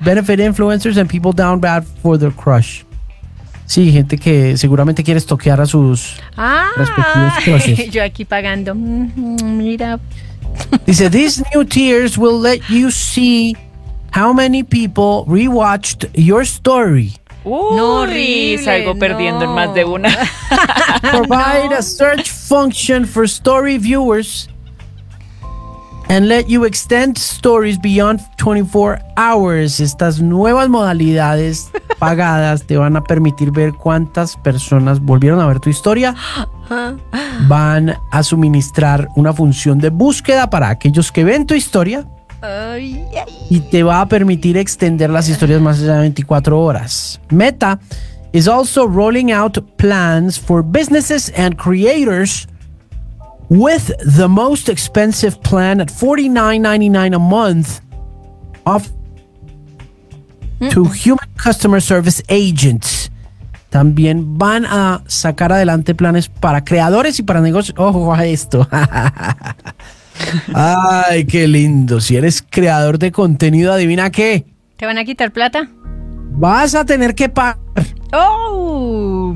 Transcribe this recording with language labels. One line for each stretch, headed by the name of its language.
English: Benefit influencers and people down bad for their crush.
Spanish: Sí, gente que seguramente quiere toquear a sus respectivos crushes. Yo aquí pagando. Mira.
English: Dice, these new tiers will let you see how many people rewatched your story.
Spanish: Uy, no, salgo perdiendo en más de una.
English: Provide a search function for story viewers and let you extend stories beyond 24 hours.
Spanish: Estas nuevas modalidades pagadas te van a permitir ver cuántas personas volvieron a ver tu historia. Van a suministrar una función de búsqueda para aquellos que ven tu historia. Y te va a permitir extender las historias más allá de 24 horas.
English: Meta is also rolling out plans for businesses and creators with the most expensive plan at $49.99 a month off to human customer service agents.
Spanish: También van a sacar adelante planes para creadores y para negocios. Ojo a esto. Ay, qué lindo. Si eres creador de contenido, ¿adivina qué? ¿Te van a quitar plata? Vas a tener que pagar. Oh,